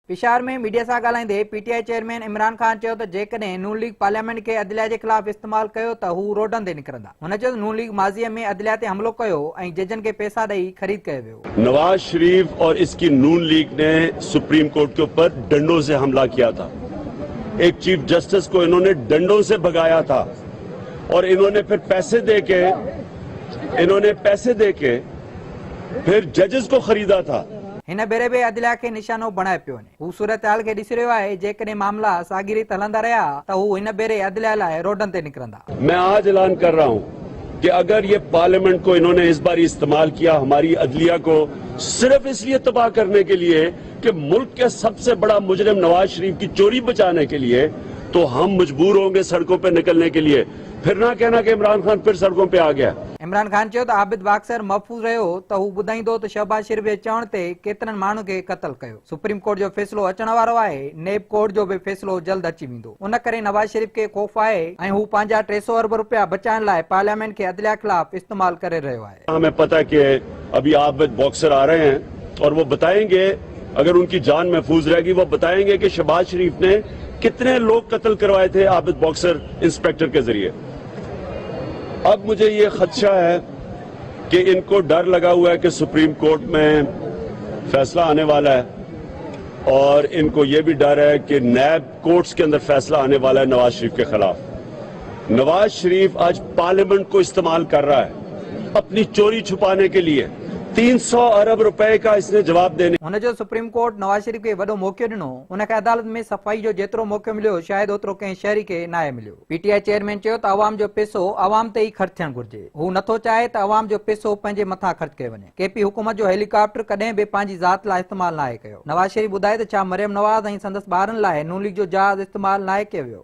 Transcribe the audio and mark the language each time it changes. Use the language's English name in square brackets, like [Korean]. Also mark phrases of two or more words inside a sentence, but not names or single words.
[Sindhi] पेशावर में मीडिया से ॻाल्हाईंदे पीटीआई चेयरमैन इमरान खान चयो त जेकॾहिं नून लीग पार्लियामेंट के अदलिया के खिलाफ इस्तेमाल कयो त हू रोडन ते निकिरंदा। हुन चयो नून लीग माज़ीअ में अदलिया ते हमलो कयो ऐं जजन के पैसा ॾेई खरीद कयो वियो। [Urdu] نواز شریف اور اس کی نون لیگ نے سپریم کورٹ کے اوپر ڈنڈوں سے حملہ کیا تھا. ایک چیف جسٹس کو انہوں نے ڈنڈوں سے بھگایا تھا اور انہوں نے پھر پیسے دے کے پھر ججز کو خریدا تھا. [Sindhi] हिन भेरे बि अदलिया के निशानो बणाए पियो वञे। हू सूरत हाल के ॾिसी रहियो आहे। जेकॾहिं मामला साॻी हलंदा रहिया त हू हिन भेरे अदलिया लाइ रोडन ते निकिरंदा। [Urdu] میں آج اعلان کر رہا ہوں کہ اگر یہ پارلیمنٹ کو انہوں نے اس بار استعمال کیا ہماری عدلیہ کو صرف اس لیے تباہ کرنے کے لیے کہ ملک کے سب سے بڑا مجرم نواز شریف کی چوری بچانے کے لیے، تو ہم مجبور ہوں گے سڑکوں پے نکلنے کے لیے. پھر نہ کہنا کہ عمران خان پھر سڑکوں پے آ گیا. [Sindhi] इमरान खान चयो त आबिद बाक्सर महफूज़ रहियो त हू ॿुधाईंदो त शहबाज शरीफ जे चवण ते केतिरनि माण्हुनि खे क़त्ल कयो। सुप्रीम कोर्ट जो फैसलो अचण वारो आहे। नेब कोर्ट जो भी फैसलो जल्द अची वेंदो। उन करे नवाज शरीफ के खौफ आहे ऐं हू पंहिंजा 300 अरब रुपया बचाइण लाइ पार्लियामेंट के अदलिया खिलाफ इस्तेमाल करे रहियो आहे। [Urdu] ہمیں پتا ہے کہ ابھی عابد باکسر آ رہے ہیں اور وہ بتائیں گے، اگر ان کی جان محفوظ رہے گی، وہ بتائیں گے کہ شہباز شریف نے کتنے لوگ قتل کروائے تھے عابد باکسر انسپکٹر کے ذریعے. اب مجھے یہ خدشہ ہے کہ ان کو ڈر لگا ہوا ہے کہ سپریم کورٹ میں فیصلہ آنے والا ہے اور ان کو یہ بھی ڈر ہے کہ نیب کورٹس کے اندر فیصلہ آنے والا ہے نواز شریف کے خلاف. نواز شریف آج پارلیمنٹ کو استعمال کر رہا ہے اپنی چوری چھپانے کے لیے. 300 ارب روپے کا اس نے جواب دینے. [Sindhi] हुन जो सुप्रीम कोर्ट नवाज शरीफ के वडो मौक़ो ॾिनो। उनखे अदालत में सफ़ाई जो जेतिरो मौक़ो मिलियो शायदि ओतिरो कंहिं शहरी खे न आहे मिलियो। पीटीआई चेयरमैन चयो त अवाम जो पैसो अवाम ते ई ख़र्च थियणु घुर्जे। हू नथो चाहे त अवाम जो पैसो पंहिंजे मथां ख़र्च कयो वञे। केपी हुकूमत जो हेलीकॉप्टर कॾहिं बि पंहिंजी ज़ात लाइ इस्तेमाल न आहे कयो। नवाज शरीफ ॿुधाए त छा मरियम नवाज़ ऐं संदसि ॿारनि लाइ नून लीग जो जहाज़ इस्तेमाल न आहे कयो वियो।